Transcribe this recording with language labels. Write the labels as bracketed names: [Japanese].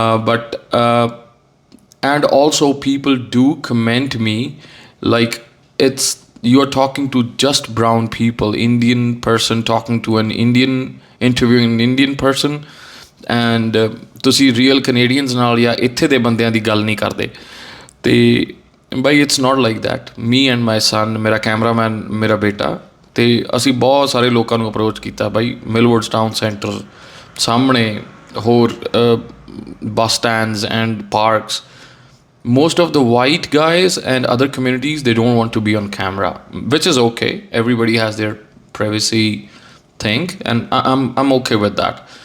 [English] But and also people do comment me like it's you're talking to just brown people, Indian person talking to an Indian, interviewing an Indian person, and [Punjabi] ਤੁਸੀਂ real Canadians ਨਾਲ ਜਾਂ ਇੱਥੇ ਦੇ ਬੰਦਿਆਂ ਦੀ ਗੱਲ ਨਹੀਂ ਕਰਦੇ। [English] ਤੇ ਬਾਈ it's not like that. Me and my son, [Punjabi] ਮੇਰਾ ਕੈਮਰਾਮੈਨ, ਮੇਰਾ ਬੇਟਾ, ਅਤੇ ਅਸੀਂ ਬਹੁਤ ਸਾਰੇ ਲੋਕਾਂ ਨੂੰ ਅਪਰੋਚ ਕੀਤਾ ਬਾਈ। ਮਿਲਵੁੱਡਸ ਟਾਊਨ ਸੈਂਟਰ ਸਾਹਮਣੇ ਹੋਰ ਬੱਸ stands and parks, [English] most of the white guys and other communities, they don't want to be on camera, which is okay. Everybody has their privacy thing and I'm okay with that.